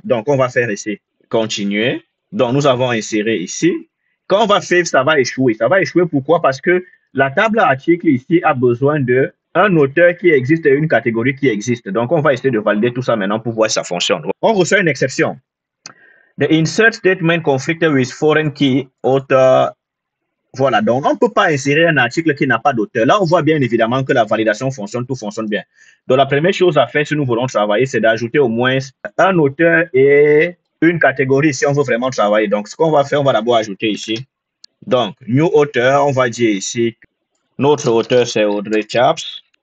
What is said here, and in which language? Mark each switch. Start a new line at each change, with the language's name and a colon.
French: Donc, on va faire ici continuer. Donc, nous avons inséré ici. Quand on va faire, ça va échouer. Ça va échouer pourquoi? Parce que la table article ici a besoin d'un auteur qui existe et une catégorie qui existe. Donc, on va essayer de valider tout ça maintenant pour voir si ça fonctionne. On reçoit une exception.
English: The insert statement conflicted with foreign key author.
French: Voilà, donc on ne peut pas insérer un article qui n'a pas d'auteur. Là, on voit bien évidemment que la validation fonctionne, tout fonctionne bien. Donc, la première chose à faire si nous voulons travailler, c'est d'ajouter au moins un auteur et une catégorie si on veut vraiment travailler. Donc, ce qu'on va faire, on va d'abord ajouter ici. Donc, new auteur, on va dire ici, notre auteur, c'est Audrey Chaps.